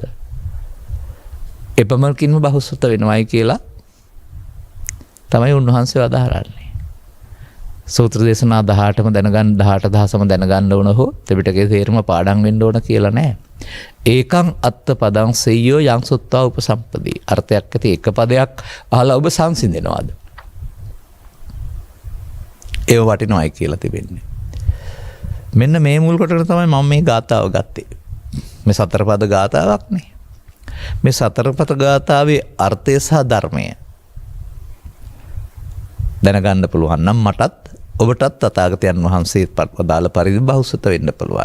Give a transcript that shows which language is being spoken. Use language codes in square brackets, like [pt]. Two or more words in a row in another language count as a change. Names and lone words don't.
[si] එපමණකින්ම බහුසුත වෙනවයි කියලා තමයි උන්වහන්සේ වදාහරන්නේ. සූත්‍ර දේශනා 18ම දැනගන්න 18000ම දැනගන්න ඕන හෝ ත්‍රිපිටකයේ තේරුම පාඩම් වෙන්න ඕන කියලා නෑ. [pi] ඒකං අත්ත පදං සෙය්‍යෝ යං සුත්තා උපසම්පදී. [si] අර්ථයක් ඇති එක පදයක් අහලා ඔබ සංසිඳෙනවාද? ඒව වටිනවයි කියලා තිබෙන්නේ. මෙන්න මේ මුල් කොටන තමයි මම මේ ගාථාව ගත්තේ. මේ සතර පද ගාථාවක් නේ. මේ සතර පද ගාථාවේ අර්ථය සහ ධර්මය දැනගන්න පුළුවන් නම් මටත් ඔබටත් තථාගතයන් වහන්සේ වදාළ පරිදි බහුසුත වෙන්න පුළුවන්.